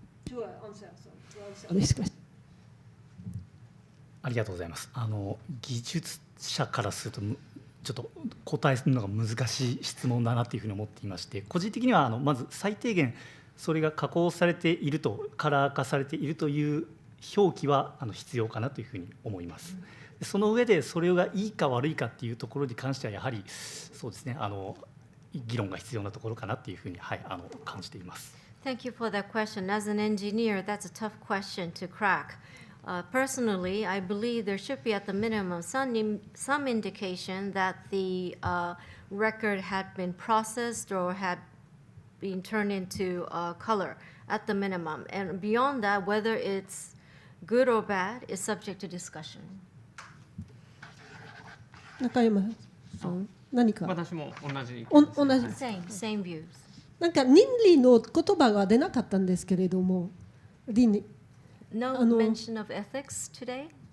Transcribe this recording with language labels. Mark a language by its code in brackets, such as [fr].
[en] To answer this question. [ja] ありがとうございます。技術者からするとちょっと答えするのが難しい質問だなというふうに思っていまして、個人的にはまず最低限それが加工されていると、カラー化されているという表記は必要かなというふうに思います。その上でそれがいいか悪いかっていうところに関してはやはりそうですね、議論が必要なところかなというふうに、感じています。 [en] Thank you for that question. As an engineer, that's a tough question to crack. Personally, I believe there should be at the minimum some indication that the record had been processed or had been turned into color at the minimum. And beyond that, whether it's good or bad is subject to discussion. [ja] 中山さん、何か私も同じ。 [en] Same views. [ja] なんか倫理の言葉が出なかったんですけれども、倫理。 [en] No mention of ethics today?